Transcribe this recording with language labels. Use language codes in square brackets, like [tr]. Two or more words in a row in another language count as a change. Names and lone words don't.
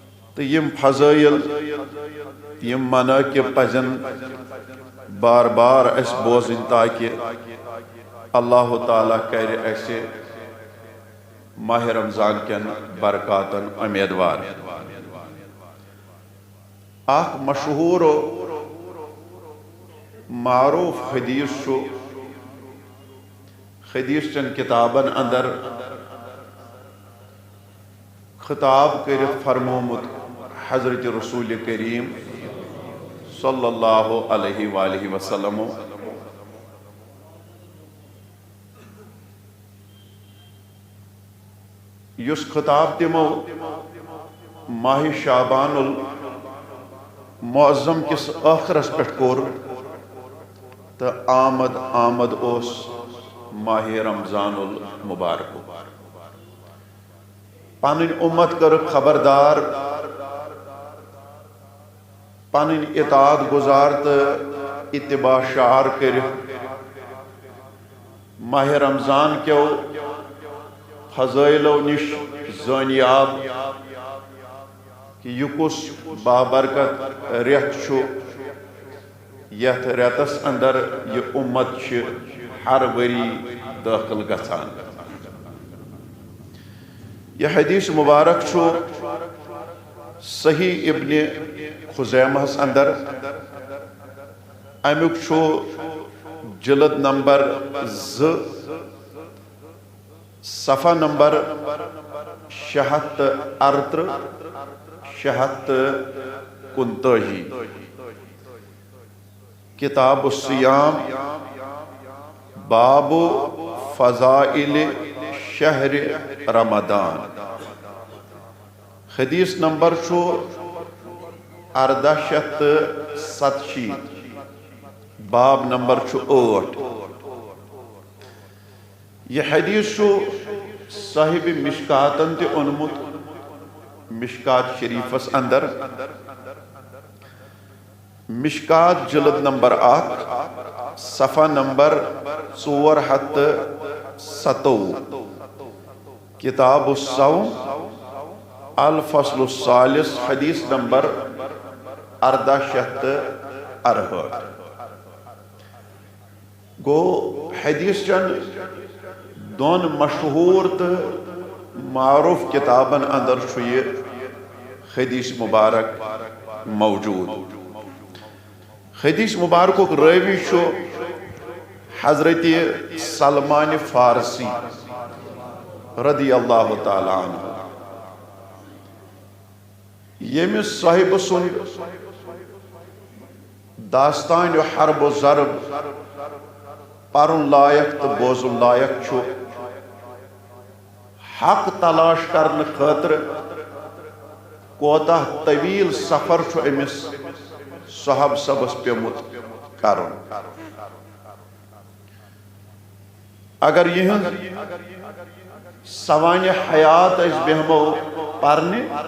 [ks] تو یم فضائل یم مناقب پزن بار بار اس بوزن تاکہ اللہ تعالیٰ کر اسے ماہ رمضان کن برکاتن امیدوار اخ مشہور و معروف حدیث شو حدیث چن کتابن اندر خطاب کرت فرمومت حضرت رسول کریم [ar] صلی اللہ علیہ وآلہ وسلم [ks] یس خطاب تمو ماہ شعبان المعظم کس آخرس پٹھ کور تو آمد اوس ماہ رمضان المبارک پن امت کر خبردار پن اطاعت گزار تو اتباع شعار کر ماہ رمضان کیو فضائلو نش زانیاب کہ یہ کس بابرکت ریت چھو یت ریتس اندر یہ امت چھ ہر وری داخل گژھان یہ حدیث مبارک چھو صحیح ابن خزیمہ اندر امیک چھو جلد نمبر 2 صفحہ نمبر 638 639 [ar] کتاب الصیام باب فضائل شہر رمضان [ks] حدیث نمبر چھو 1487 باب نمبر چھو 8 یہ حدیث چھو صاحب مشکاتن تے انمت مشکات شریفس اندر مشکات جلد نمبر 8 صفحہ نمبر 407 [ar] کتاب الصوم الفصل الثالث [ks] حدیث نمبر 1468 گو حدیث چن دون مشہور تو معروف کتابن اندر چھو یہ حدیث مبارک موجود حدیث مبارک راوی چھو حضرت سلمان فارسی [ar] رضی اللہ تعالیٰ عنہ [ks] یمس صاحب سن داستان حرب و ضرب پرن لائق تو بوزن لائق چھو حق تلاش کرنے خاطر کوتاہ طویل سفر چھو امس صحاب سبس پیمت کرن اگر یہ سوانح حیات اس بہمو پرنے